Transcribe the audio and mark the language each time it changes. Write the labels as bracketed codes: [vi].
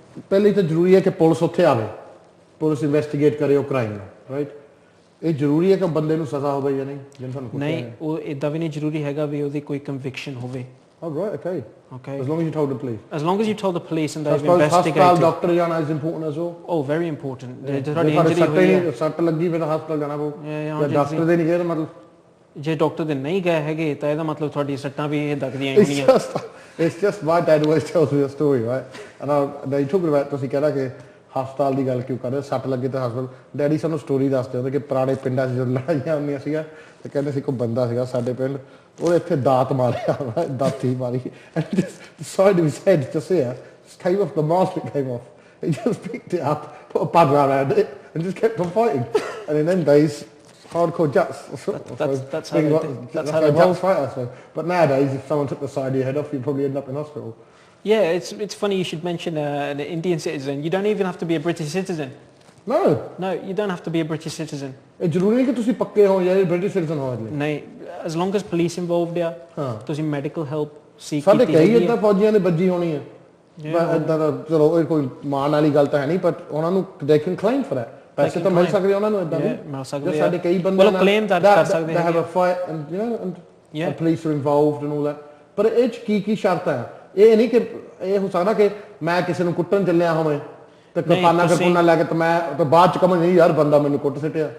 [pa] ਪਹਿਲੀ ਤਾਂ ਜ਼ਰੂਰੀ ਹੈ ਕਿ ਪੁਲਿਸ ਉੱਥੇ ਆਵੇ ਪੁਲਿਸ ਇਨਵੈਸਟੀਗੇਟ ਕਰੇ ਉਹ ਕ੍ਰਾਈਮ ਨੂੰ ਰਾਈਟ ਇਹ ਜ਼ਰੂਰੀ ਹੈ ਕਿ ਬੰਦੇ ਨੂੰ ਸਜ਼ਾ ਹੋਵੇ ਜਾਂ ਨਹੀਂ ਜਿਵੇਂ ਤੁਹਾਨੂੰ ਨਹੀਂ ਉਹ ਇਦਾਂ ਵੀ ਨਹੀਂ ਜ਼ਰੂਰੀ ਹੈਗਾ ਵੀ ਉਹਦੀ ਕੋਈ ਕਨਵਿਕਸ਼ਨ ਹੋਵੇ [en] okay as long as you told the police and they've investigated hospital doctor [pa] ਜਾਣਾ [en] is important as well oh very important [pa] ਤੁਹਾਡੀ ਇੰਜਰੀ ਹੋਈ ਹੈ ਸੱਟ ਲੱਗੀ ਫਿਰ ਹਸਪਤਾਲ ਜਾਣਾ ਪਊ ਜਾਂ ਡਾਕਟਰ ਦੇ ਨਹੀਂ ਗਏ ਮਤਲਬ ਜੇ ਡਾਕਟਰ ਦੇ ਨਹੀਂ ਗਏ ਹੈਗੇ ਤਾਂ ਇਹਦਾ ਮਤਲਬ ਤੁਹਾਡੀ ਸੱਟਾਂ ਵੀ ਇਹ ਲੱਗਦੀਆਂ ਹੋਣੀਆਂ [en] it's just my dad always tells me a story right and they talk about [pa] ਤੁਸੀਂ ਕਹਿੰਦਾ ਕਿ ਹਸਪਤਾਲ ਦੀ ਗੱਲ ਕਿਉਂ ਕਰ ਰਹੇ ਸੱਟ ਲੱਗੇ ਤਾਂ ਹਸਪਤਾਲ ਡੈਡੀ ਸਾਨੂੰ ਸਟੋਰੀ ਦੱਸਦੇ ਹੁੰਦੇ ਕਿ ਪੁਰਾਣੇ ਪਿੰਡਾਂ 'ਚ ਜਦੋਂ ਲੜਾਈਆਂ ਹੁੰਦੀਆਂ ਸੀਗਾ ਤੇ ਕਹਿੰਦੇ ਸੀ ਕੋਈ ਬੰਦਾ ਸੀਗਾ ਸਾਡੇ ਪਿੰਡ ਉਹਨੇ ਇੱਥੇ ਦਾਤ ਮਾਰਿਆ ਦਾਤੀ ਮਾਰੀ [en] and the side of his head just here came off the mask that came off he just picked it up put a pad around it and just kept on fighting and in them days hardcore jats that's how they fight but nowadays if someone took the side of your head off you'd probably end up in hospital. Yeah, it's funny you should mention an Indian citizen. You don't even have to be a British citizen. No, you don't have to be a British citizen. [pa] ਇਹ ਜ਼ਰੂਰੀ ਨਹੀਂ ਕਿ ਤੁਸੀਂ ਪੱਕੇ ਹੋ ਜਾਂ British citizen ਹੋ ਨਹੀਂ [en] as long as police involved [pa] ਆ ਤੁਸੀਂ [en] medical help seek [pa] ਸਾਡੇ ਕੀਤੀ ਕਈ ਹੈਗੀ ਇਦਾਂ ਫੌਜੀਆਂ ਦੇ ਵੱਜੀ ਹੋਣੀ ਹੈ ਪਰ ਇਦਾਂ ਦਾ ਚਲੋ ਇਹ ਕੋਈ ਮਾਣ ਵਾਲੀ ਗੱਲ ਤਾਂ ਹੈ ਨਹੀਂ ਪਰ ਉਹਨਾਂ ਨੂੰ [en] they can claim for that [pa] ਪੈਸੇ ਤਾਂ ਮਿਲ ਸਕਦੇ ਉਹਨਾਂ ਨੂੰ ਇਦਾਂ ਦੇ ਮਿਲ ਸਕਦੇ ਸਾਡੇ ਕਈ ਬੰਦੇ ਨਾਲ claim ਦਰਜ ਕਰ ਸਕਦੇ [en] they have a fight and you know and police are involved and all that [pa] ਪਰ ਇਹ ਚ ਕੀ ਸ਼ਰਤਾਂ ਹੈ ਇਹ ਨਹੀਂ ਕਿ ਇਹ ਹੋ ਸਕਦਾ ਕਿ ਮੈਂ ਕਿਸੇ ਨੂੰ ਕੁੱਟਣ ਚੱਲਿਆ ਹੋਵੇ ਤੇ ਕਿਰਪਾਨਾ ਲੈ ਕੇ ਤੇ ਮੈਂ ਤੇ ਬਾਅਦ ਚ ਕਹਾਂ ਨਹੀਂ ਯਾਰ ਬੰਦਾ ਮੈਨੂੰ ਕੁੱਟ ਸਿੱਟਿਆ